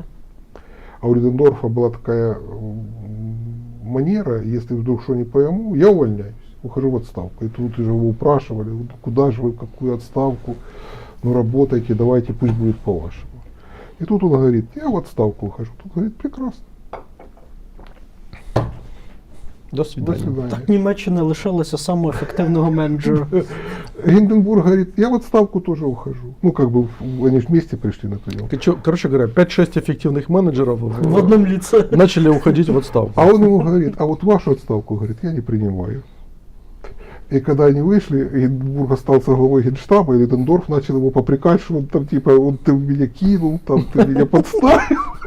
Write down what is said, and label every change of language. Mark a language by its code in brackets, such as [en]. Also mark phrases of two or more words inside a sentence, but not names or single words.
[ru] А у Людендорфа была такая манера, если вдруг что не пойму, я увольняюсь, ухожу в отставку. И тут уже его упрашивали, куда же вы, в какую отставку, работайте, давайте, пусть будет по-вашему. И тут он говорит, я в отставку ухожу. Тут говорит, прекрасно, До до свидания. свидания. [uk] Так Німеччина лишилася самого ефективного менеджера. [ru] Гинденбург говорит, я в отставку тоже ухожу. Ну, как бы, они же вместе пришли на прием. Короче говоря, 5-6 эффективных менеджеров [uk] В одному ліце. [ru] начали уходить в отставку. А он ему говорит, а вот вашу отставку, говорит, я не принимаю. И когда они вышли, Гинденбург остался главой Генштаба, и Людендорф начал его попрекать, что он там типа, ты меня кинул, там, ты меня подставил.